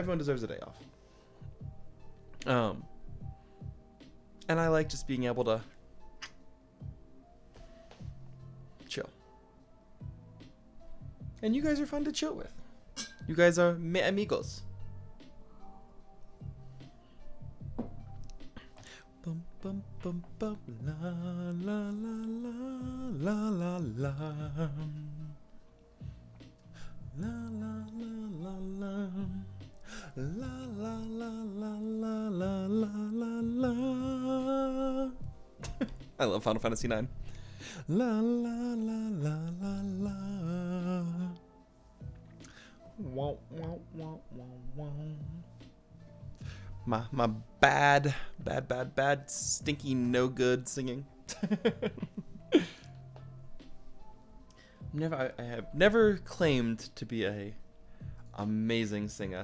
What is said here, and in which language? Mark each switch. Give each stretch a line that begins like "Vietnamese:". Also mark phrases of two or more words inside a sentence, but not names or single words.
English: Everyone deserves a day off. And I like just being able to chill. And you guys are fun to chill with. You guys are me amigos. Bum bum bum bum la la la la la la la. La la la la la. La la la la la la la la la. I love Final Fantasy 9. La la la la la la. Wow wow wow wow wow. My bad stinky no good singing. I have never claimed to be a amazing singer.